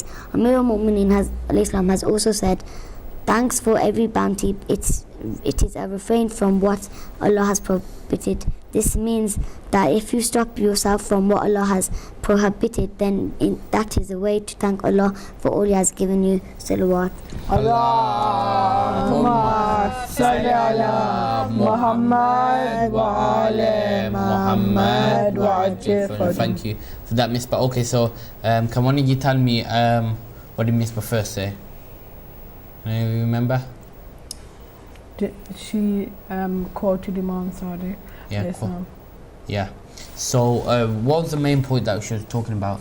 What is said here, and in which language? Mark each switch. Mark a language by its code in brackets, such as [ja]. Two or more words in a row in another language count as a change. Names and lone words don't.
[ar] أمير المؤمنين [en] al-Islam has also said, thanks for every bounty. It is a refrain from what Allah has prohibited. This means that if you stop yourself from what Allah has prohibited, then that is a way to thank Allah for all He has given you. Salawat. [ar] اللهم صل على محمد و على محمد و عجل فرجهم. [en] Thank you for that, Miss. But okay, so can one of you tell me what did Miss first say? Any of you remember? She quoted Imam Sadiq. Yeah, cool. Yeah. So what was the main point that she was talking about?